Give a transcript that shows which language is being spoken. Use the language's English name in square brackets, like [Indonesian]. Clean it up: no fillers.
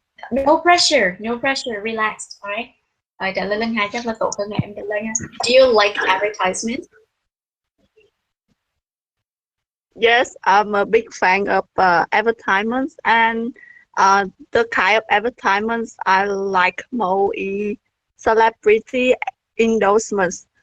[English] No pressure, no pressure, relaxed, all right. [Vietnamese] Rồi trả lời lần hai chắc là tốt hơn ngày em trả lời nha. [English] Do you like advertisement? Yes, I'm a big fan of advertisements, and the kind of advertisements I like more is celebrity endorsements.